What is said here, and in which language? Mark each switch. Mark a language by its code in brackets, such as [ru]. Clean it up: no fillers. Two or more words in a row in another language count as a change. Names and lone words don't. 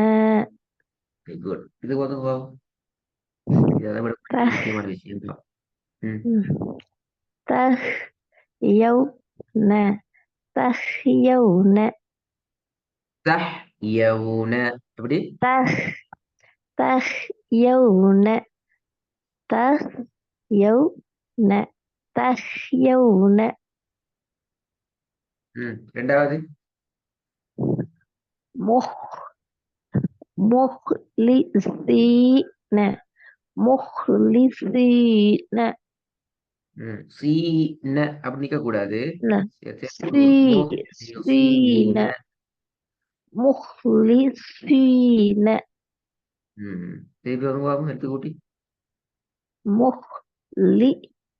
[ta] குட். இது வந்து பாப்போம். இதை விட முக்கியமான விஷயம் தான். ம். [ar] تحيون تحيون [ta] தஹ் யவுன. எப்படி? [ar] تح تحيون تحيون تحيون [ta] ம். ரெண்டாவது. [ar] مخ مخلصين مخلصين [ta] ம். சீ ந அப்படி நிக்க கூடாது. [ar] سي سين [ta] சீன. [ar] مخلصين [ta] ம். திருப்பி ஒரு பாப்போம் எடுத்து கூட்டி. [ar] مخلصين